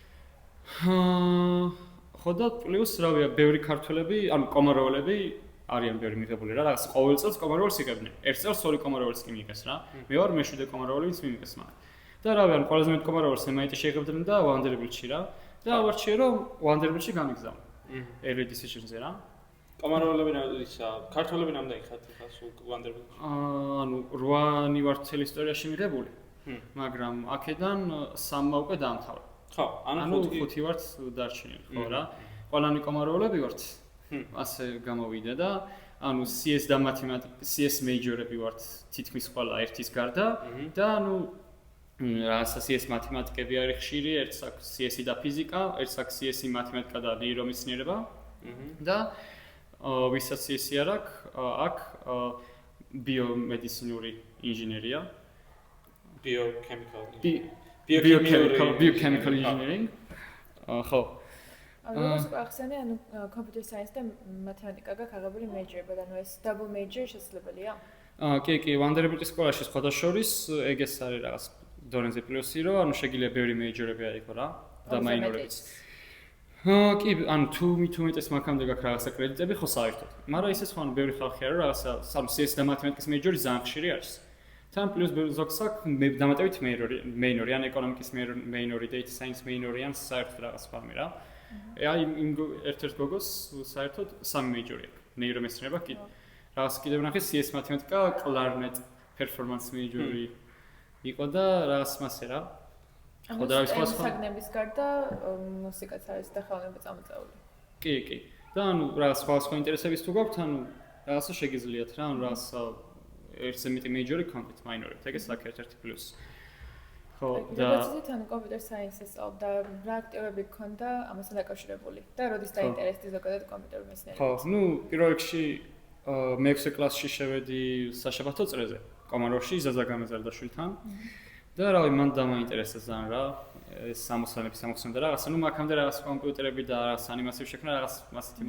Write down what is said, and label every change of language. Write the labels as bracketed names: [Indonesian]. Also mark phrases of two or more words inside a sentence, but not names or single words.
[Georgian] ხო და პლუს რავია, ბევრი ქართველები, კომაროველები არიან ბევრი მიღებული რა, რაღაც ყოველ წელს კომაროველს იღებდნენ. ერთ წელს 2 კომაროველს კი მიიღეს რა. მე ვარ მე-7 კომაროველი, ვინც მიიღეს მაგ. და რავი, ყველაზე მეტ კომაროველს MIT-ში იღებდნენ და ვანდერბილტში რა. და ავარჩიე რომ ვანდერბილტში გამიგზავნე. [English] early decision-ზე რა. [Georgian] კომაროველები ისა, ქართველები რამდენი ხართ ხა სულ ვანდერბილტში? 8-ნი ვარ მთელი ისტორიაში მიღებული. მაგრამ აქედან 3-მა უკვე დაამთავრა. ხო, ანუ 5 ვართ დარჩენილი, ხო რა. ყველანი კომაროველები ვართ. ასე გამოვიდა და CS და მათემატიკა, [English] CS major-ები [Georgian] ვართ თითქმის ყველა ერთის გარდა და რაღაცა CS მათემატიკები არის ხშირი, ერთს აქვს CS-ი და ფიზიკა, ერთს აქვს CS-ი მათემატიკა და ნეირომეცნიერება და ვისაც CS-ი არ აქვს ბიომედიცინური ინჟინერია. [English] Biochemical engineering. [Georgian] ხო. როგორც ახსენე, [English] computer science [Georgian] და მათემატიკა გაქვს აღებული major-ები და ეს [English] double major [Georgian] შესაძლებელია? კი, ვანდერბილტის სკოლაში სხვადასხვის ეგეს არის რაღაც დონეზე პლუსი, რომ შეგიძლია ბევრი major-ები აიღო რა და minor-ებიც. კი, თუ მithumetes მაქამდე გაქვს რაღაცა კრედიტები, ხო საერთოდ. მაგრამ ისე სხვა ბევრი ხალხი არის, რაღაცა CS და მათემატიკის major-ი ძალიან ხშირი არის. თან პლუს ზოგს აქვს დამატებით minor-ი, ან ეკონომიკის minor-ი, [English] data science minor-ი, [Georgian] ან საერთოდ რაღაც ფორმი რა. აი იმ ერთ-ერთ გოგოს საერთოდ 3 major-ი აქვს. ნეირომეცნიერება კი. რაღაც კიდევ ვნახე CS მათემატიკა, [English] clarinet performance major-ი [Georgian] იყო და რაღაც მასე რა. ხო და სხვა საგნების გარდა მუსიკაც არის და ხელოვნება წამოწეული. კი. და რაღაც სხვა ინტერესების თუ გაქვთ, რაღაცა შეგიძლიათ რა, რაღაცა ერთზე მეტი major-ი კონტენტ minor-ი, ეგეც აქ ერთ-ერთი პლუსი. ხო და თან [English] computer science-ს [Georgian] და რა აქტივები გქონდა ამასთან დაკავშირებული და როდის დაინტერესდი ზოგადად კომპიუტერულ მეცნიერებას? ხო, ну, პირველ რიგში მე-6 კლასში შევედი საშაბათო წრეზე, კომაროვში ზაზაგამეზარდაშვილთან. და რავი, მან დამაინტერესა ძალიან რა, ეს 60-ები და რაღაცა, ну, მაგამდე რაღაც კომპიუტერები და რაღაც ანიმაციები შექმნა, რაღაც მასეთი